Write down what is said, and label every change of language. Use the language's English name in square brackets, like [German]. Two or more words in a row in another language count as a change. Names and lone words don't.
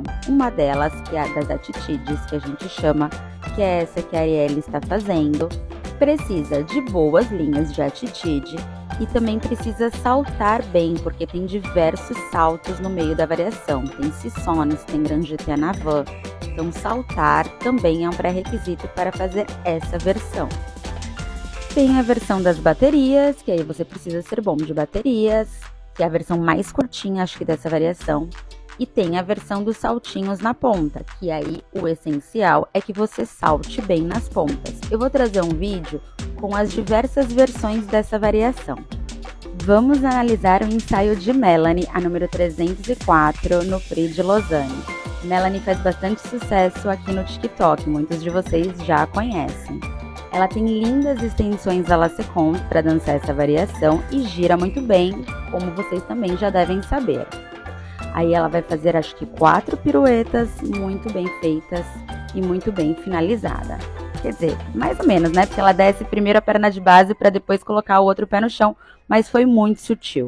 [Portuguese] Uma delas, que é a das atitudes, que a gente chama, que é essa que a Arielle está fazendo, precisa de boas linhas de atitude e também precisa saltar bem, porque tem diversos saltos no meio da variação. Tem sissons, tem [French] grand jeté en avant. [Portuguese] Então, saltar também é um pré-requisito para fazer essa versão. Tem a versão das baterias, que aí você precisa ser bom de baterias, que é a versão mais curtinha, acho que dessa variação. E tem a versão dos saltinhos na ponta, que aí o essencial é que você salte bem nas pontas. Eu vou trazer um vídeo com as diversas versões dessa variação. Vamos analisar o ensaio de Melanie, a número 304, no Prix de Lausanne. Melanie faz bastante sucesso aqui no TikTok, muitos de vocês já a conhecem. Ela tem lindas extensões [French] à la seconde [Portuguese] para dançar essa variação e gira muito bem, como vocês também já devem saber. Aí ela vai fazer acho que 4 piruetas muito bem feitas e muito bem finalizada. Quer dizer, mais ou menos, né? Porque ela desce primeiro a perna de base para depois colocar o outro pé no chão, mas foi muito sutil.